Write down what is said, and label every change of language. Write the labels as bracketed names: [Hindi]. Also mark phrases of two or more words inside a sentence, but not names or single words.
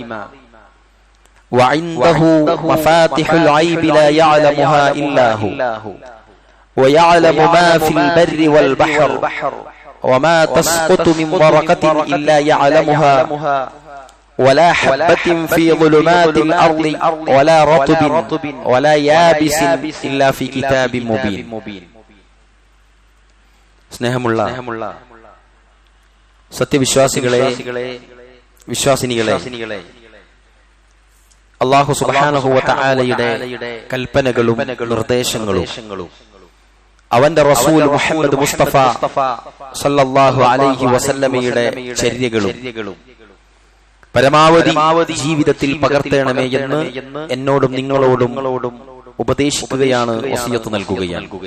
[Arabic] وعنده مفاتح الغيب لا يعلمها إلا هو ويعلم ما في البر والبحر وما تسقط من ورقة إلا يعلمها ولا حبة في ظلمات الأرض ولا رطب ولا يابس إلا في كتاب مبين [Malayalam] സ്നേഹമുള്ള സത്യവിശ്വാസികളെ വിശ്വാസിനികളെ [Arabic] الله سبحانه وتعالى [Malayalam] കൽപ്പനകളും നിർദ്ദേശങ്ങളും അവന്റെ റസൂൽ മുഹമ്മദ് മുസ്തഫ [Arabic] صلى الله عليه وسلم [Malayalam] ചര്യകളും പരമാവധി ജീവിതത്തിൽ പകർത്തണമേ എന്ന് എന്നോടും നിങ്ങളോടും ഉപദേശിക്കുകയാണ്, വസിയത്ത് നൽകുകയാണ്.